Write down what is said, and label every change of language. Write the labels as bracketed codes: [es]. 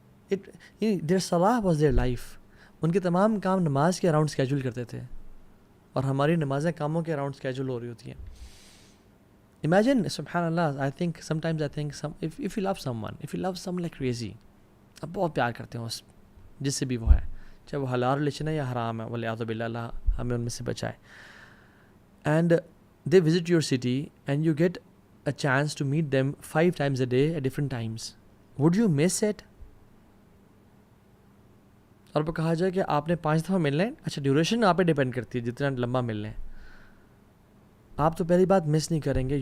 [en] their صلاح was their life. [ur] ان کے تمام کام نماز کے اراؤنڈ اسکیجول کرتے تھے اور ہماری نمازیں کاموں کے اراؤنڈ اسکیجول ہو رہی ہوتی ہیں. Imagine, سبحان اللہ, [en] I think sometimes if you love someone like crazy, [ur] آپ بہت پیار کرتے ہیں اس جس سے بھی وہ ہے، چاہے وہ حلال ریلیشن ہے یا حرام ہے، والعیاذ باللہ، اللہ ہمیں ان میں سے بچائے. [en] And they visit your city and you get a chance to meet them 5 times a day at different times. Would you miss it? [ur] اور وہ کہا جائے کہ آپ نے 5 دفعہ ملنا ہے. اچھا ڈیوریشن آپ پہ ڈیپینڈ کرتی ہے جتنا لمبا ملنا ہے. آپ تو پہلی بات مس نہیں کریں گے.